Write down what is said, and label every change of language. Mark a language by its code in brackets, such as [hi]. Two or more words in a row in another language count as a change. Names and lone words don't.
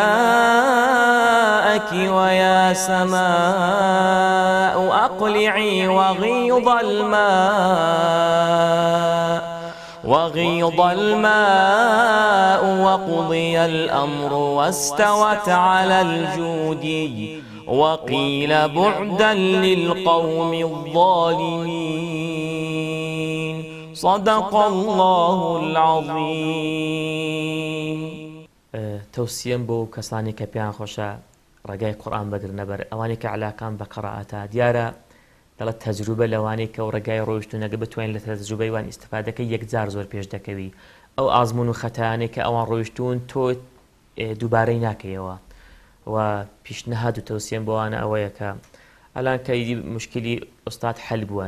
[ar] ماءك ويا سماء أقلعي وغيض الماء وقضي الأمر واستوت على الجودي وقيل بعدا للقوم الظالمين صدق الله العظيم. [ckb] توصيم بو كساني كبيان خوشا ڕێگای قورئان بەگرنە بەر ئەوانەی کە عەلاقەم بە قەرائەتە دیارە دەڵێت تەجروبە لەوانەی کە ڕێگای ڕۆیشتوونەکە بتوانین لە تەجروبەی وان ئیستفادەکە یەکجار زۆر پێش دەکەوی ئەو ئازمون و خەتایانەی کە ئەوان ڕۆیشتوون تۆ دووبارەی ناکەیەوە و پیشنەهاد و تەوسیەم بۆوانە ئەوەیە کە ئەلان کە مشکلی ئوستاد حەل بووە